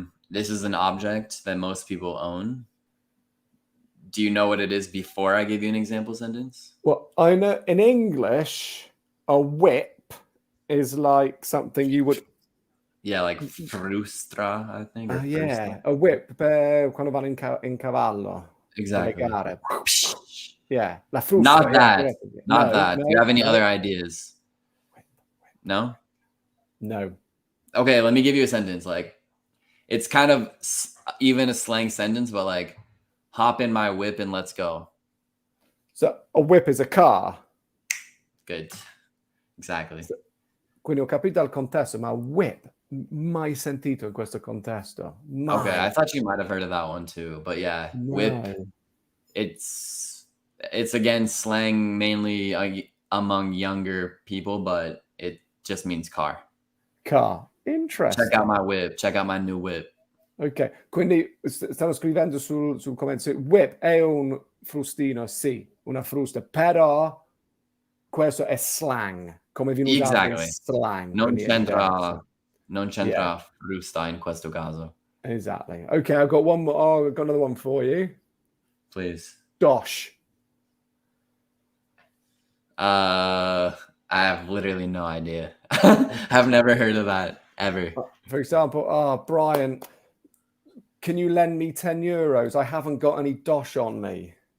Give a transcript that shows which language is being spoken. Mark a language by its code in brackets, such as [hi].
[en] This is an object that most people own. Do you know what it is before I give you an example sentence? Well, I know in English, a whip is like something you would... Yeah, like frustra, I think. Yeah, a whip [it] quando vanno in cavallo. [en] Exactly. [it] Yeah, la frusta. [en] Not that. Not that. Do you have any other ideas? No? No. Okay, let me give you a sentence. Like, it's kind of even a slang sentence, but like, hop in my whip and let's go. So a whip is a car. Good. Exactly. [it] Quindi ho capito il contesto, ma whip mai sentito in questo contesto. Mai. [en] Okay, I thought you might have heard of that one too, but yeah, whip. It's again slang mainly among younger people, but it just means car. Car. Interesting. Check out my whip. Check out my new whip. [it] Ok, quindi stanno scrivendo sul commento. Whip è un frustino, sì, una frusta, però questo è slang, come viene usato in slang. Non c'entra frusta in questo caso. [en] Exactly. Okay, I've got one more. Oh, I've got another one for you. Please. Dosh. I have literally no idea. I've never heard of that ever. For example, Brian, can you lend me 10 euros? I haven't got any dosh on me.